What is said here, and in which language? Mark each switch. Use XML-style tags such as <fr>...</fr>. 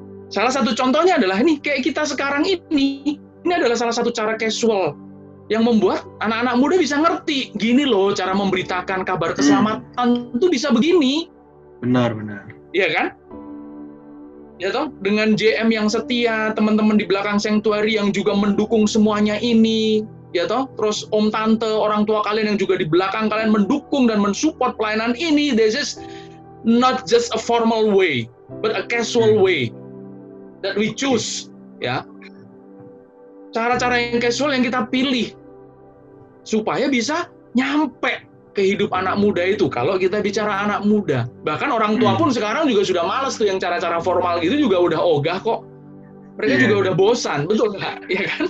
<id>Salah satu contohnya adalah ini, kayak kita sekarang ini adalah salah satu cara casual yang membuat anak-anak muda bisa ngerti, gini loh cara memberitakan kabar keselamatan itu bisa begini. Benar. Iya kan? Ya toh, dengan JM yang setia, teman-teman di belakang sanctuary yang juga mendukung semuanya ini, ya toh, terus om tante, orang tua kalian yang juga di belakang kalian mendukung dan mensupport pelayanan ini.</id> <en>This is not just a formal way, but a casual way that we choose, ya.</en> <id>Cara-cara yang casual yang kita pilih supaya bisa nyampe ke hidup anak muda itu. Kalau kita bicara anak muda, bahkan orang tua pun sekarang juga sudah malas tuh yang cara-cara formal gitu, juga udah ogah kok. Mereka juga udah bosan, betul nggak? Ya kan?</id>